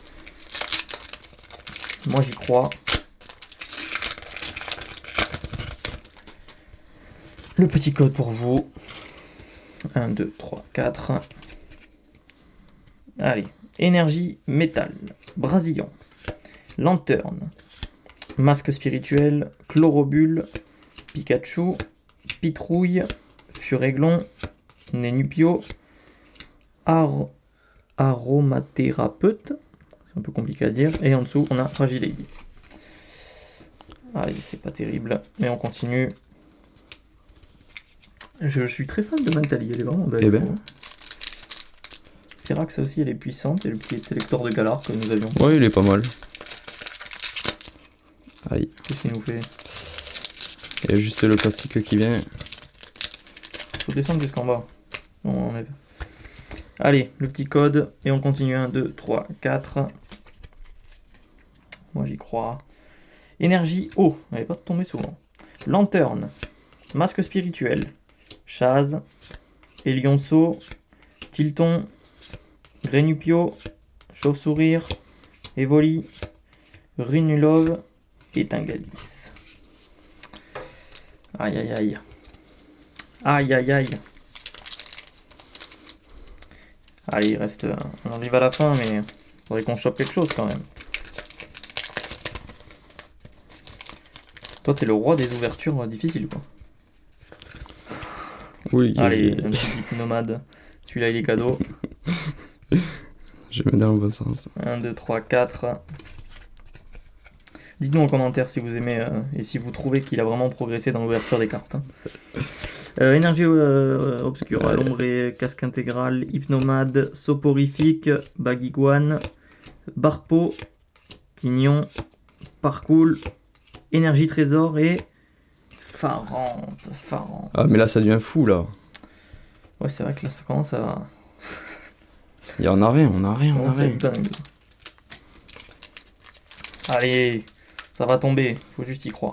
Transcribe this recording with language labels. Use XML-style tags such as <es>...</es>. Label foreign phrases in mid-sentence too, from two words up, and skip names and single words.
<fr>Moi j'y crois. Le petit code pour vous. 1, 2, 3, 4. Allez. Énergie métal. Brasillon. Lanterne. Masque spirituel. Chlorobule. Pikachu. Pitrouille. Furéglon. Nénupio. Aromathérapeute. C'est un peu compliqué à dire. Et en dessous, on a Fragilady. Allez, c'est pas terrible. Mais on continue. Je suis très fan de Mentali, elle est vraiment belle. Eh ben. Pyrax aussi, elle est puissante. Et le petit sélecteur de Galar que nous avions. Ouais, il est pas mal. Aïe. Qu'est-ce qu'il nous fait? Il y a juste le plastique qui vient. Faut descendre jusqu'en bas. Non, on enlève. Allez, le petit code. Et on continue. 1, 2, 3, 4. Moi j'y crois. Énergie eau. Elle n'est pas tombée souvent. Lanterne. Masque spirituel. Chaz. Elionceau. Tilton. Grenupio. Chauve-sourire. Evoli. Runulove. Et Tingalis. Aïe aïe aïe. Aïe aïe aïe. Allez, il reste. On arrive à la fin, mais il faudrait qu'on chope quelque chose quand même. Toi, t'es le roi des ouvertures difficiles, quoi. Oui. Allez, un petit nomade. Celui-là, il est cadeau. Je mets dans le bon sens. 1, 2, 3, 4. Dites-nous en commentaire si vous aimez et si vous trouvez qu'il a vraiment progressé dans l'ouverture des cartes. Hein. Énergie obscure, Alombré, casque intégral, hypnomade, soporifique, baguiguane, barpo, tignon, parcours, énergie trésor et Farante. Ah, mais là, ça devient fou, là. Ouais, c'est vrai que là, ça commence à... Il y en a rien, on a rien, on a commence à rien. être dingue. Allez, ça va tomber, faut juste y croire.</fr>